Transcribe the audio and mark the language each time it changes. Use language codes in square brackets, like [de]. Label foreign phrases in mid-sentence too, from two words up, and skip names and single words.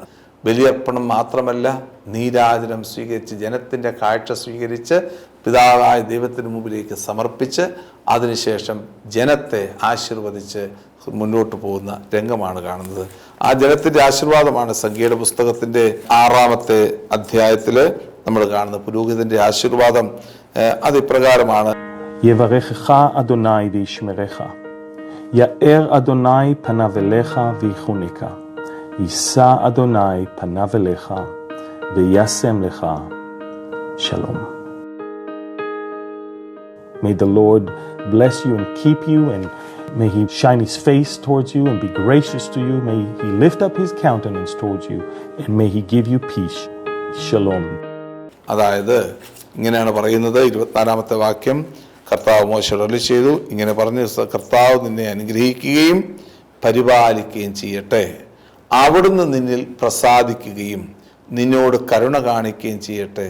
[ml] ബലിയർപ്പണം മാത്രമല്ല, നീരാജനം സ്വീകരിച്ച് ജനത്തിൻ്റെ കാഴ്ച സ്വീകരിച്ച് പിതാവായ ദൈവത്തിന് മുമ്പിലേക്ക് സമർപ്പിച്ച് അതിനുശേഷം ജനത്തെ ആശീർവദിച്ച് മുന്നോട്ട് പോകുന്ന രംഗമാണ് കാണുന്നത്. ആ ജനത്തിൻ്റെ ആശീർവാദമാണ് സംഖ്യയുടെ പുസ്തകത്തിൻ്റെ 6-ാമത്തെ അധ്യായത്തിൽ നമ്മൾ കാണുന്ന പുരോഹിതന്റെ ആശീർവാദം. അത് ഇപ്രകാരമാണ്: [he] יברכך אדוני וישמרך, יאר אדוני פניו אליך ויחונך, יישא אדוני פניו אליך וישם לך shalom. [en] May the Lord bless you and keep you, and may he shine his face towards you and be gracious to you. May he lift up his countenance towards you, and may he give you peace. Shalom. [ml] അതായത് ഇങ്ങനെയാണ് പറയുന്നത്. 24-ാമത്തെ വാക്യം, കർത്താവ് മോശയോട് അരുളിച്ചെയ്തു, ഇങ്ങനെ പറഞ്ഞു: കർത്താവ് നിന്നെ അനുഗ്രഹിക്കുകയും പരിപാലിക്കുകയും ചെയ്യട്ടെ. അവിടുന്ന് നിന്നിൽ പ്രസാദിക്കുകയും നിന്നോട് കരുണ കാണിക്കുകയും ചെയ്യട്ടെ.